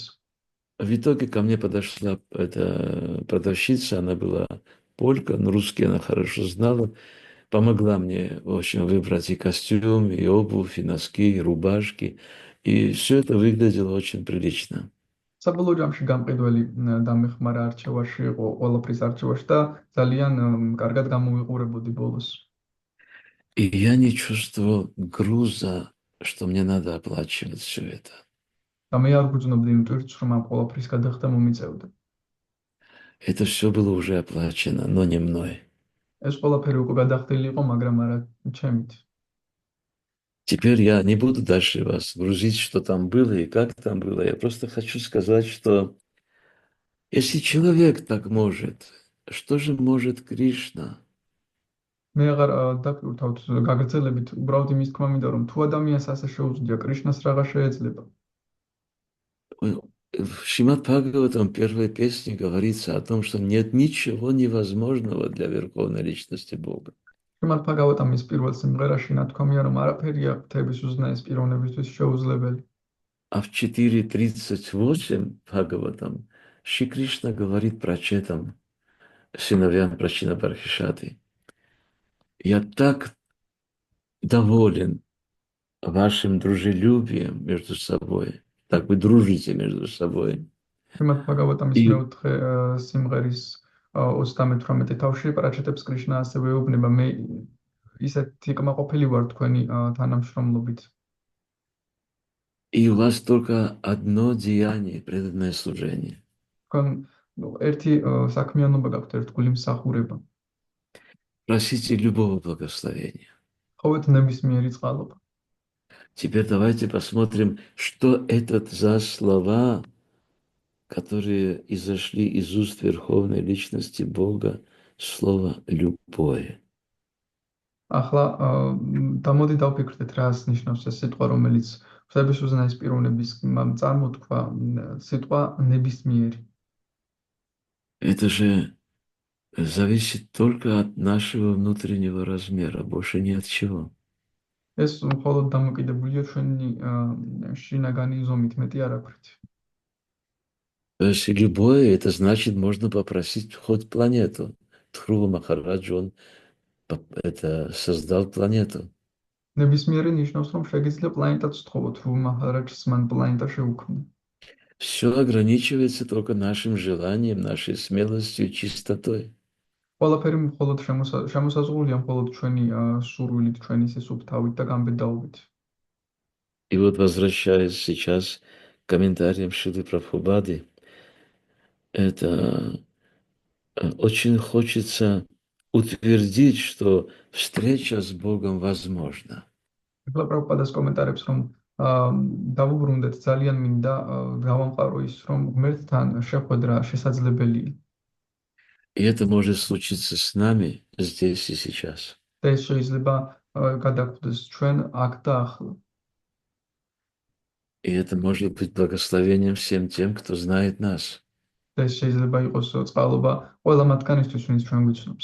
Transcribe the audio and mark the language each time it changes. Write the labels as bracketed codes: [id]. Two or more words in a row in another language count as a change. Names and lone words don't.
[ru] В итоге ко мне подошла эта продавщица, она была полька, но русский она хорошо знала, помогла мне, в общем, выбрать и костюм, и обувь, и носки, и рубашки. И все это выглядело очень прилично. [ka] საბოლოო ჯამში გამყიდველი დამეხმარა არჩევაში, იყო ყველაფრის არჩევაში და ძალიან კარგად გამოვიყურებოდი ბოლოს. [ru] И я не чувствовал груза, что мне надо оплачивать все это. [ka] და მე არ გვძნობდი იმ ტვირთს, რომ ამ ყველაფრის გადახდა მომიწევდა. [ru] Это все было уже оплачено, но не мной. [ka] ეს ყველაფერი უკვე გადახდილი იყო, მაგრამ არა ჩემით. [ru] Теперь я не буду дальше вас грузить, что там было и как там было. Я просто хочу сказать, что если человек так может, что же может Кришна? [ka] მე აღარ დაპირთავთ გაგრძელებით, უბრალოდ იმის თქმა მინდა, რომ თუ ადამიანს ასე შეუძლია, კრიშნას რაღა შეეძლება. [ru] В Шримад Бхагаватам первой песне говорится о том, что нет ничего невозможного для Верховной Личности Бога. [ka] შრიმად ბჰაგავატამის პირველ სიმღერაში ნათქვამია, რომ არაფერია ღვთების უზნაეს პიროვნებისთვის შეუძლებელი. [ru] А в 4.38 Бхагаватам Шри Кришна говорит прачетам, сыновьям Прачина Бархишаты: «Я так доволен вашим дружелюбием между собой, так вы дружите между собой». [ka] შრიმად ბჰაგავატამის [ru] И, [ka] მეოთხე სიმღერის 38 თავში პრაჩეტებს კრიშნა ასევე ეუბნება, მე ისეთი კმაყოფილი ვარ თქვენი თანამშრომლობით. [ru] и у вас только одно деяние, преданное служение. [ka] თქვენ ერთი საქმიანობა გაქვთ, ერთგული მსახურება. [ru] Просите любого благословения. [ka] ხოვეთ ნებისმიერი წყალობა. [ru] Теперь давайте посмотрим, что это за слова, которые изошли из уст Верховной Личности Бога, слово «любое». [ka] ახლა დამოდი დავფიქრდეთ, რა ნიშნავს ეს სიტყვა, რომელიც ღვთების უზნაეს პიროვნების წარმოთქვა, სიტყვა ნებისმიერი. [ru] Это же зависит только от нашего внутреннего размера, больше ни от чего. [ka] ეს მხოლოდ დამოკიდებულია ჩვენი შინაგანი ზომით, მეტი არ აქვთ. [ru] То есть любое, это значит, можно попросить хоть планету. Дхрува Махараджа, он это создал планету. [ka] ნებისმიერი ნიშნავს, რომ შეგიძლია პლანეტაც ვთხოვოთ, რომ მაჰარაჯს მან პლანეტა შეუქმნა. [ru] Все ограничивается только нашим желанием, нашей смелостью и чистотой. [ka] ყველაფერი მხოლოდ შემოსაზღვრულია მხოლოდ ჩვენი სურვილით, ჩვენი სისუფთავით და გამბედაობით. [ru] И вот возвращаясь сейчас к комментариям Шрилы Прабхупады, это очень хочется утвердить, что встреча с Богом возможна. [ka] ახლა პრაბჰუპადას კომენტარებს რომ დავუბრუნდეთ, ძალიან მინდა გავამყარო ის, რომ ღმერთთან შეხვედრა შესაძლებელია. [ru] И это может случиться с нами здесь и сейчас. [ka] და ეს შეიძლება გადაგვდეს ჩვენ აქ და ახლა. [ru] И это может быть благословением всем тем, кто знает нас. [ka] და ეს შეიძლება იყოს წყალობა ყველა მათგანისთვის, ვინც ჩვენ გვიცნობს.